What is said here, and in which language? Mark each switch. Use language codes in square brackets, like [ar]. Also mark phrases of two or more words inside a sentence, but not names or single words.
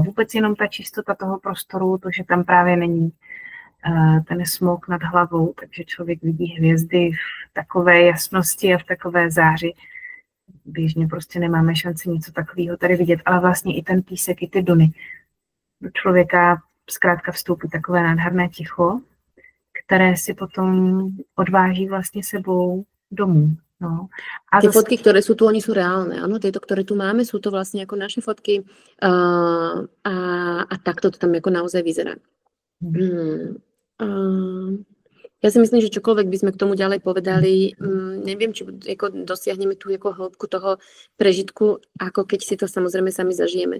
[cs] Vůbec jenom ta čistota toho prostoru, to, že tam právě není ten smog nad hlavou, takže člověk vidí hvězdy v takové jasnosti a v takové záři. Běžně prostě nemáme šanci něco takového tady vidět, ale vlastně i ten písek, i ty duny. Do člověka zkrátka vstoupí takové nádherné ticho, které si potom odváží vlastně sebou domů. No. [sk] A tie fotky, ktoré sú tu, oni sú reálne. Áno, tieto, ktoré tu máme, sú to vlastne ako naše fotky a takto to tam ako naozaj vyzerá. Ja si myslím, že čokoľvek by sme k tomu ďalej povedali, neviem, či ako dosiahneme tú ako hĺbku toho prežitku, ako keď si to samozrejme sami zažijeme.